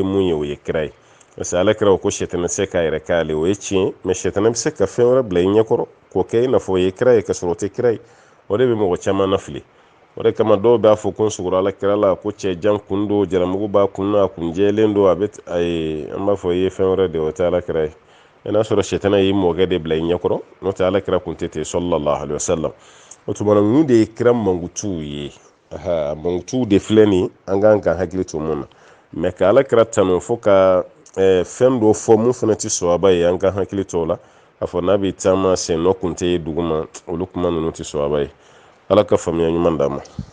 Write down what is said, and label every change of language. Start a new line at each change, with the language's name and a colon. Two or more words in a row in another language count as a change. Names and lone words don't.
Bambara: mun ye o ye kira ye parce que ala kira ko sɛtana tɛ se k'a yɛrɛ k'ale o ye tiɲɛ mais sɛtana bɛ se ka fɛn wɛrɛ bila i ɲɛkɔrɔ k'o kɛ i n'a fɔ o ye kira ye ka sɔrɔ o tɛ kira ye o de bɛ mɔgɔ caman nafili o de kama dɔw b'a fɔ ko n sugora ala kira la ko cɛ jan kun don jaramugu b'a kun na a kun jɛlen don an b'a fɔ i ye fɛn wɛrɛ de o tɛ ala kira ye n'a sɔrɔ sɛtana y'i mɔkɛ de bila i ɲɛkɔrɔ n'o tɛ ala kira kun tɛ ten
Arabic: صلى الله عليه وسلم
Bambara: o tuma na ninnu de ye kira mankutuw ye mankutuw de filɛ nin an kan ka hakili to mun na mais ka ala kira tanu fo ka fɛn dɔ fɔ mun fana tɛ sɔhaba ye an ka hakili to o la a fɔ n'a bɛ taama sennɔ kun tɛ ye duguma olu kuma ninnu tɛ sɔhaba ye ala ka faamuya ɲuman d'a ma